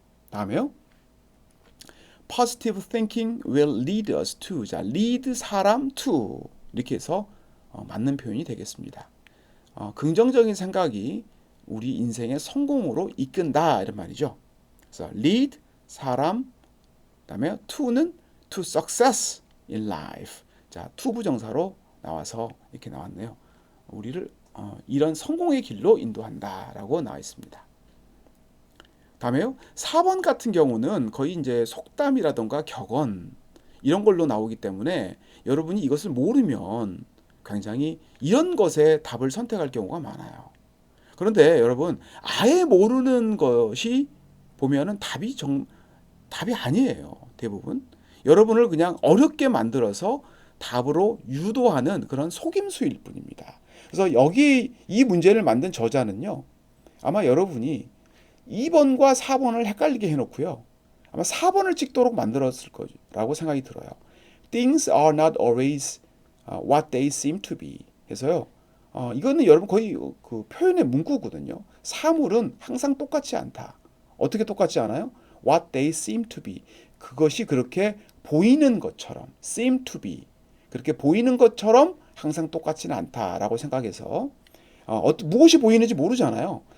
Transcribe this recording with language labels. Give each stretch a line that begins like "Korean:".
Korean: 다음에요.
English: Positive thinking will lead us to.
Korean: 자, lead 사람 to 이렇게 해서 맞는 표현이 되겠습니다. 긍정적인 생각이 우리 인생의 성공으로 이끈다 이런 말이죠. 그래서 lead 사람, 그다음에 to는
English: to success in life.
Korean: 자, to 부정사로 나와서 이렇게 나왔네요. 우리를 이런 성공의 길로 인도한다라고 나와 있습니다. 다음에요. 4번 같은 경우는 거의 이제 속담이라던가 격언 이런 걸로 나오기 때문에 여러분이 이것을 모르면 굉장히 이런 것에 답을 선택할 경우가 많아요. 그런데 여러분 아예 모르는 것이 보면은 답이 아니에요. 대부분 여러분을 그냥 어렵게 만들어서 답으로 유도하는 그런 속임수일 뿐입니다. 그래서 여기 이 문제를 만든 저자는요. 아마 여러분이 2번과 4번을 헷갈리게 해놓고요. 아마 4번을 찍도록 만들었을 거라고 생각이 들어요.
English: Things are not always what they seem to be.
Korean: 해서요. 이거는 여러분 거의 그 표현의 문구거든요. 사물은 항상 똑같지 않다. 어떻게 똑같지 않아요?
English: What they seem to be.
Korean: 그것이 그렇게 보이는 것처럼
English: seem to be.
Korean: 그렇게 보이는 것처럼 항상 똑같지는 않다라고 생각해서 무엇이 보이는지 모르잖아요.